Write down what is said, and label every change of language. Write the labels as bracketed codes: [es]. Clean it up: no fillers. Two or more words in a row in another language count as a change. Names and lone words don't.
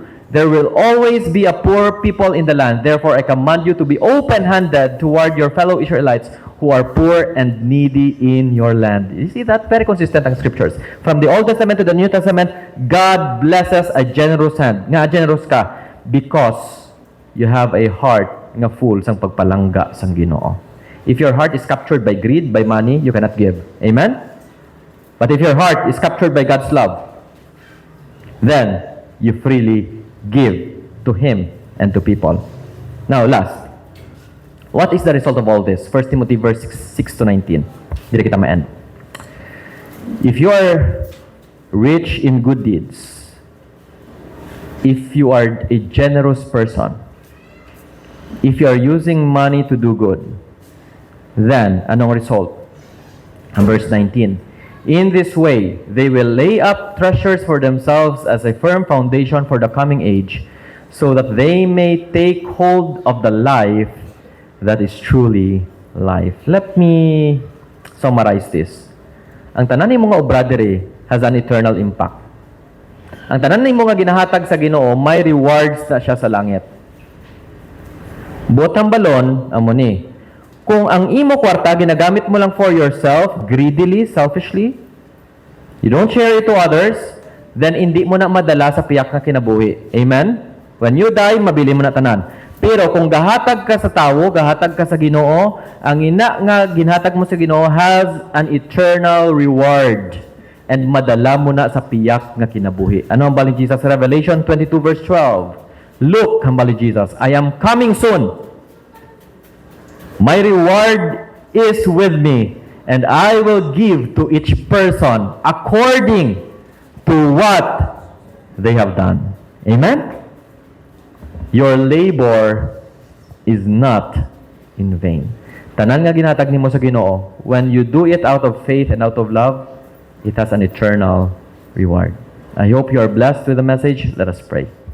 [en] There will always be a poor people in the land. Therefore, I command you to be open-handed toward your fellow Israelites who are poor and needy in your land. You see that? Very consistent ang scriptures. From the Old Testament to the New Testament, God blesses a generous hand. Nga generous ka because you have a heart nga full [hil] sang pagpalangga sang Ginoo. [en] If your heart is captured by greed, by money, you cannot give. Amen? But if your heart is captured by God's love, then you freely give to Him and to people. Now, last. What is the result of all this? 1 Timothy verse 6-19. [tl] Dito kita ma-end. [en] If you are rich in good deeds, if you are a generous person, if you are using money to do good, then anong result? And verse 19. In this way, they will lay up treasures for themselves as a firm foundation for the coming age, so that they may take hold of the life that is truly life. Let me summarize this. [hil] Ang tanan ni mga obra diri [en] has an eternal impact. [hil] Ang tanan ni mga ginahatag sa Ginoo, may rewards na siya sa langit. Botang balon, amo ni. Kung ang imo kwarta ginagamit mo lang [en] for yourself, greedily, selfishly, you don't share it to others, then [tl] hindi mo [hil] na madala sa piyak na kinabuhi. [en] Amen? When you die, [hil] mabili mo na tanan. Pero kung gahatag ka sa tawo, gahatag ka sa Ginoo, ang ina nga ginhatag mo sa Ginoo [en] has an eternal reward. [hil] And madala mo na sa piyak nga kinabuhi. Ano ang bali Jesus? Revelation 22 verse 12. [en] Look, [hil] ang bali Jesus, [en] I am coming soon. My reward is with me, and I will give to each person according to what they have done. Amen? Your labor is not in vain. [hil] Tanan nga ginhatag nimo sa Ginoo, [en] when you do it out of faith and out of love, it has an eternal reward. I hope you are blessed with the message. Let us pray.